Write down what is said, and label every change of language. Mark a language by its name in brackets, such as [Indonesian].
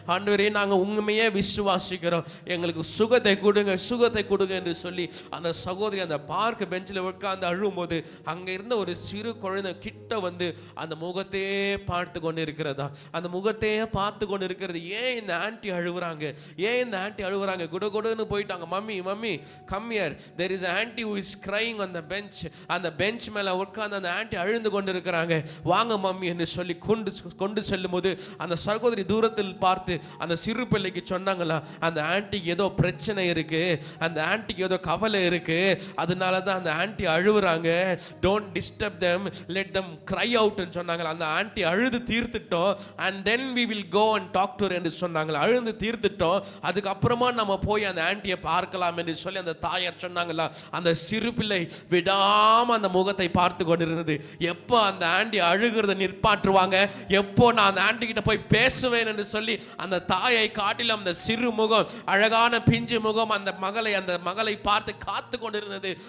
[Tamil] ஆண்டவரே, நாங்கள் உண்மையே விசுவாசிக்கிறோம், எங்களுக்கு சுகத்தை கொடுங்க, சுகத்தை கொடுங்க என்று சொல்லி அந்த சகோதரி அந்த பார்க் பெஞ்சில் உட்கார்ந்து அழும்போது அங்கே இருந்த ஒரு சிறு குழந்தை கிட்ட வந்து அந்த முகத்தையே பார்த்து கொண்டு இருக்கிறதா, அந்த முகத்தையே பார்த்து கொண்டு இருக்கிறது. ஏன் இந்த ஆன்டி அழுகுறாங்க, ஏன் இந்த ஆன்டி அழுகுறாங்க? குடுன்னு போயிட்டாங்க. [English] Mummy mummy come here, there is an auntie who is crying on the bench. [Tamil] அந்த பெஞ்ச் மேலே உட்கார்ந்து அந்த ஆன்டி அழுந்து கொண்டு இருக்கிறாங்க, வாங்க மம்மி என்று சொல்லி கொண்டு செல்லும் போது அந்த சகோதரி தூரத்தில் பார்த்து அந்த சிறு பிள்ளைக்கு சொன்னாங்களா, அந்த ஆன்ட்டிக்கு ஏதோ பிரச்சனை இருக்கு, அந்த ஆன்ட்டிக்கு ஏதோ கவலை இருக்கு, அதனால தான் அந்த anti அழுவுறாங்க, [English] don't disturb them, let them cry out [Tamil] ன்னு சொன்னாங்களா. அந்த ஆன்ட்டி அழுது தீர்த்துட்டோம், [English] and then we will go and talk to her [Tamil] என்று சொன்னாங்களா. அழுது தீர்த்துட்டோம், அதுக்கப்புறமா நம்ம போய் அந்த ஆன்ட்டியை பார்க்கலாம் என்று சொல்லி அந்த தாயார் சொன்னாங்களா. அந்த சிறு பிள்ளை விடாம அந்த முகத்தை பார்த்து கொண்டிருந்தது. எப்போ அந்த ஆன்ட்டி அழுகிறத நிற்பாற்றுவாங்க, எப்போ நான் அந்த ஆன்ட்டி கிட்ட போய் பேசுவேன் என்று சொல்லி அந்த தாயை காட்டிலும் அந்த சிறு முகம், அழகான பிஞ்சு முகம் அந்த மகளை பார்த்து காத்து கொண்டிருந்தது.